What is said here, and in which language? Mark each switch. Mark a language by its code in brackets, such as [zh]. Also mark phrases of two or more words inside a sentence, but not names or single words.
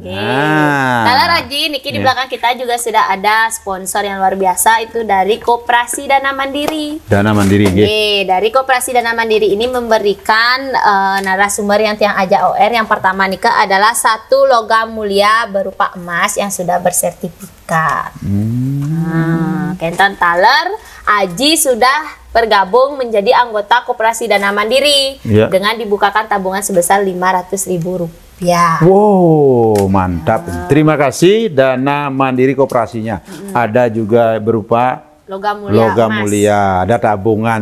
[id] Kalau Raji, Niki di belakang kita juga sudah ada sponsor yang luar biasa, itu dari Koperasi Dana Mandiri. Dana Mandiri, nggih. Dari Koperasi Dana Mandiri ini memberikan narasumber yang tiang aja OR. Yang pertama Nika adalah 1 logam mulia berupa emas yang sudah bersertifikat. Kenton taler, Aji sudah bergabung menjadi anggota Koperasi Dana Mandiri dengan dibukakan tabungan sebesar Rp500.000. Wow, mantap. Terima kasih Dana Mandiri Koperasinya. Ada juga berupa logam mulia, ada tabungan.